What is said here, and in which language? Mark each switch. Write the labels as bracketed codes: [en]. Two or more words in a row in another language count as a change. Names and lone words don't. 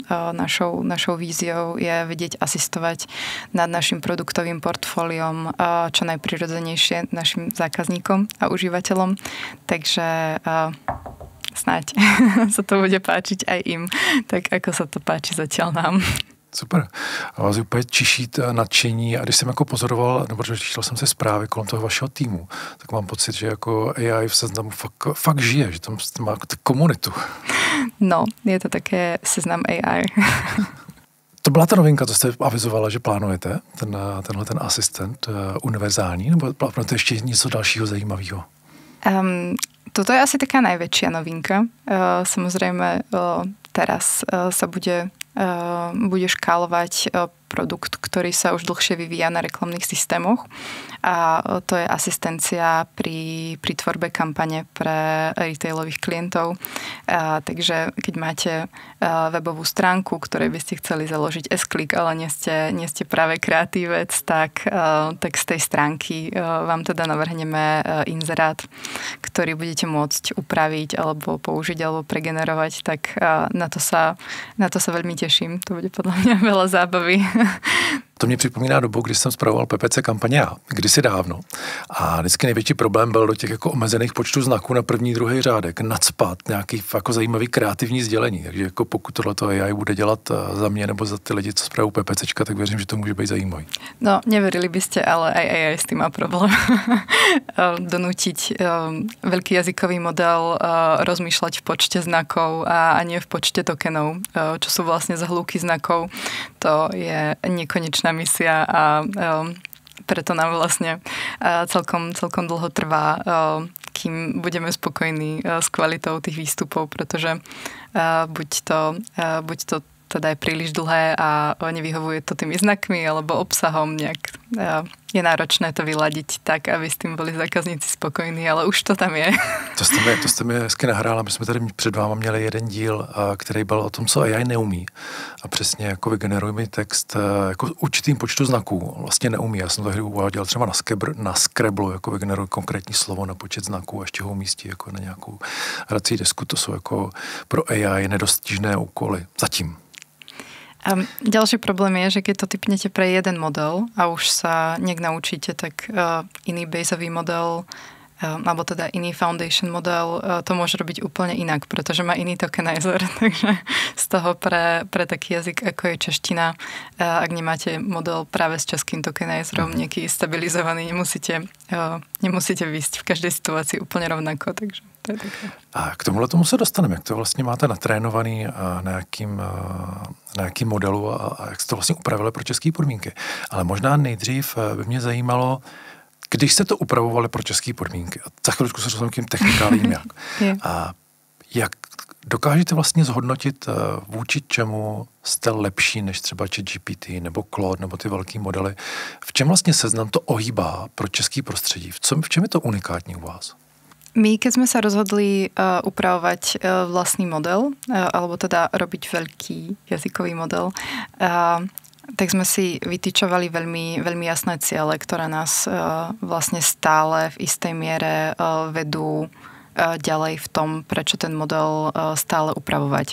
[sk] Našou víziou je vedieť asistovať nad našim produktovým portfóliom čo najprirodzenejšie našim zákazníkom a užívateľom. Takže snáď sa to bude páčiť aj im, tak ako sa to páči zatiaľ nám. Super. [cs] A vás úplně čiší nadšení a když jsem jako pozoroval, nebo čítal jsem si zprávy kolem toho vašeho týmu, tak mám pocit, že jako AI v Seznamu fakt žije, že tam má komunitu. [sk] No, je to také Seznam AI. [cs] To byla ta novinka, co jste avizovala, že plánujete, tenhle asistent univerzální, nebo plánujete ještě něco dalšího zajímavého? [sk] Toto je asi taká najväčšia novinka. Samozrejme, teraz sa bude škálovať produkt, ktorý sa už dlhšie vyvíja na reklamných systémoch a to je asistencia pri tvorbe kampane pre retailových klientov. Takže keď máte webovú stránku, ktorej by ste chceli založiť S-Click, ale nie ste práve kreatívec, tak z tej stránky vám teda navrhneme inzerát, ktorý budete môcť upraviť alebo použiť alebo pregenerovať, tak na to sa veľmi teším. To bude podľa mňa veľa zábavy. [cs] To mě připomíná dobu, když jsem spravoval PPC kampaně kdysi dávno. A vždycky největší problém byl do těch jako omezených počtů znaků na první, druhý řádek nacpat nějaký jako zajímavý kreativní sdělení. Takže jako pokud tohleto AI bude dělat za mě nebo za ty lidi, co spravují PPCčka, tak věřím, že to může být zajímavý. [sk] No, neverili by ste, ale aj AI s tým má problém. Donútiť veľký jazykový model rozmýšľať v počte znakov a nie v počte tokenov, čo sú vlastne zhlúky znakov. To je nekonečná misia a preto nám vlastne celkom dlho trvá, kým budeme spokojní s kvalitou tých výstupov, pretože buď to teda je príliš dlhé a nevyhovuje to tými znakmi alebo obsahom nejak. Je náročné to vyladiť tak, aby s tým byli zákazníci spokojní, ale už to tam je. [cs] To jste mi hezky nahrála. My jsme tady před váma měli jeden díl, který byl o tom, co AI neumí. A přesně jako vygeneruj mi text jako určitým počtu znaků. Vlastně neumí. Já jsem to hry uváděl třeba na Scrabble, jako vygeneruj konkrétní slovo na počet znaků a ještě ho umístí jako na nějakou hrací desku. To jsou jako pro AI nedostižné úkoly. Zatím. [sk] A ďalší problém je, že keď to typnete pre jeden model a už sa nejak naučíte, tak iný baseový model alebo teda iný [en] foundation model [sk] to môže robiť úplne inak, pretože má iný tokenizer. Takže z toho pre taký jazyk, ako je čeština, ak nemáte model práve s českým tokenizerom, nejaký stabilizovaný, nemusíte výjsť v každej situácii úplne rovnako. Takže to je také. [cs] A k tomu se dostaneme. Jak to vlastně máte natrénovaný na jakým modelu a jak jste to vlastně upravili pro české podmínky. Ale možná nejdřív by mě zajímalo, když jste to upravovali pro české podmínky, a za chvíličku se dostaneme k tím technikálním jak. A jak dokážete vlastně zhodnotit, vůči čemu jste lepší než třeba ChatGPT nebo Claude nebo ty velký modely? V čem vlastně Seznam to ohýbá pro český prostředí? V čem je to unikátní u vás? [sk] My, keď sme sa rozhodli upravovať vlastný model, alebo teda robiť veľký jazykový model, tak sme si vytýčovali veľmi, veľmi jasné ciele, ktoré nás vlastne stále v istej miere vedú ďalej v tom, prečo ten model stále upravovať.